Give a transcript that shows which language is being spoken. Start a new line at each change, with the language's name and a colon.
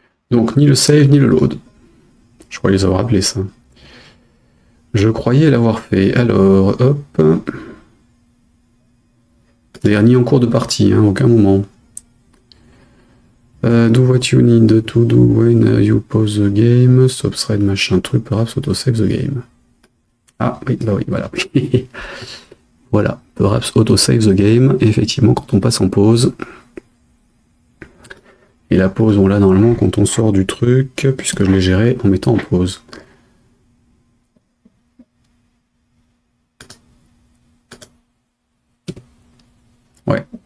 French: Donc, ni le save, ni le load. Je croyais les avoir appelés, ça. Je croyais l'avoir fait. Alors, hop. D'ailleurs, ni en cours de partie, hein, aucun moment.
English: Do what you need to do when you pause the game. Stop thread,
French: machin truc,
English: perhaps auto-save the game.
French: Ah, oui, bah oui, voilà.
English: Voilà, perhaps auto-save the game.
French: Et effectivement, quand on passe en pause. Et la pause, on l'a normalement quand on sort du truc, puisque je l'ai géré en mettant en pause. Ouais.